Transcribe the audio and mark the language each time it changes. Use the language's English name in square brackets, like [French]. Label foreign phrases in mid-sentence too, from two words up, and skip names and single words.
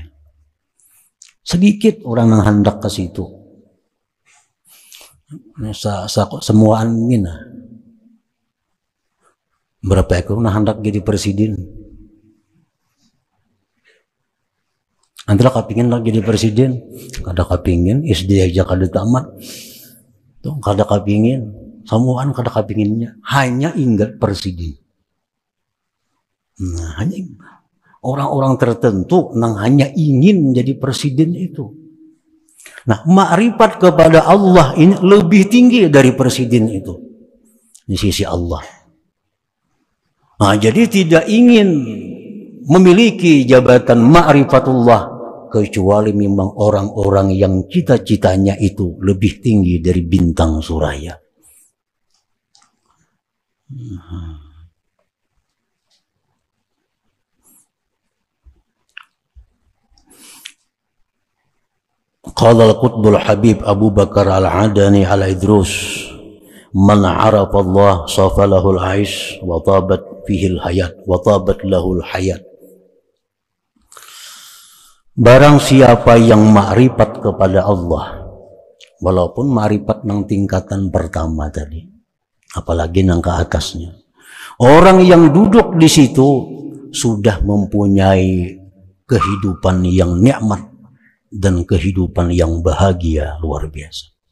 [Indonesian] Sedikit orang yang hendak ke situ. Semua angin. Berapa ekor yang hendak jadi presiden? [Banjar] Antara kapingin lagi jadi presiden, kada kapingin, SD aja kada tamat, tuh kada kapingin, semuaan kada kapinginnya, [Indonesian] hanya ingat presiden. Nah, hanya orang-orang tertentu yang hanya ingin menjadi presiden itu. Nah, ma'rifat kepada Allah ini lebih tinggi dari presiden itu di sisi Allah. Nah, jadi tidak ingin memiliki jabatan ma'rifatullah kecuali memang orang-orang yang cita-citanya itu lebih tinggi dari bintang suraya. [Arabic] قال القطب الحبيب أبو بكر العدني العيدروس، من عرف الله صفا له العيش وطابت فيه الحياة وطابت له الحياة. [Indonesian] Barang siapa yang ma'rifat kepada Allah, walaupun ma'rifat yang tingkatan pertama tadi, apalagi yang ke atasnya, orang yang duduk di situ sudah mempunyai kehidupan yang nikmat dan kehidupan yang bahagia luar biasa.